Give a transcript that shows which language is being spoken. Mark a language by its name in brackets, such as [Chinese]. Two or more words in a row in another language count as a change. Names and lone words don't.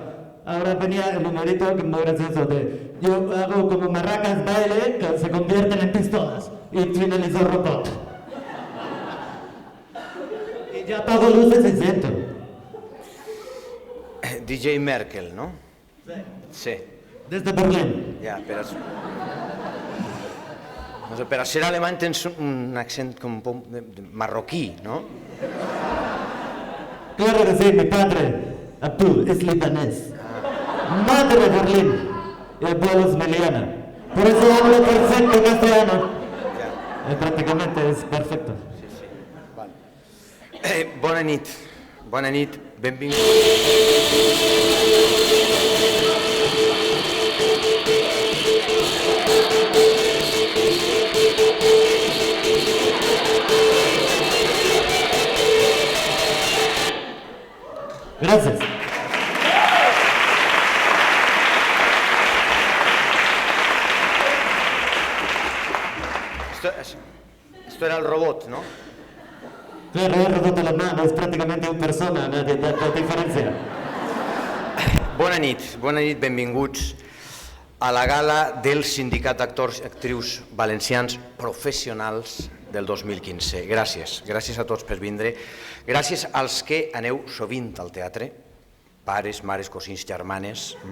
[Spanish] Ahora venía el numerito que es muy gracioso de yo hago como marracas baile que se convierten en pistolas y finalizó robot. Y ya apago luces y siento. DJ Merkel, no? Sí. Desde Berlín. [Catalan] Ja, per a ser alemany tens un accent com marroquí, no? [Spanish] Claro que sí, mi padre, Abdul, es libanés. Madre de Berlín y abuelo es Meliana. Por eso hablo perfecto castellano. Prácticamente es perfecto. [Catalan] Bona nit, benvingut. [Spanish] Gracias. Esto era el robot, ¿no? Claro, he roto la mano, es prácticamente una persona, no de diferencia. [Catalan] Bona nit, benvinguts a la gala del Sindicat d'Actors i Actrius Valencians Professionals del 2015. Gràcies a tots per vindre. Gràcies als que aneu sovint al teatre, pares, mares, cosins, germanes.